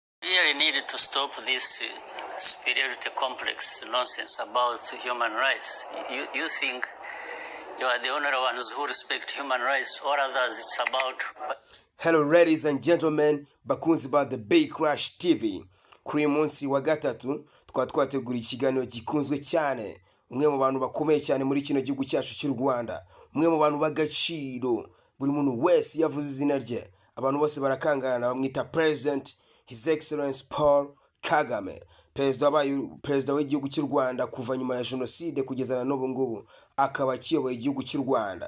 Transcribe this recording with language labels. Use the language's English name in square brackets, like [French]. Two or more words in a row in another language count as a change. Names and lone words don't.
[English] really need to stop this superiority complex nonsense about human rights. You think you are the only ones who respect human rights, or others it's about... Hello ladies and gentlemen, [Kinyarwanda] bakunzi ba The Big Crash TV. Kuri munsi wa gatatu twategura ikiganiro gikunzwe cyane, umwe mu bantu bakomeye cyane muri kino gihugu cyacu cy'u Rwanda, umwe mu bantu bagaciro buri muntu wese yavuze izina rye, abantu bose barakangana bamwita [English] President His Excellency [Kinyarwanda] Paul Kagame, perezida w'igihugu cy'u Rwanda kuva nyuma ya jenoside kugeza na n'ubu ngubu akaba kiyoboye igihugu cy'u Rwanda.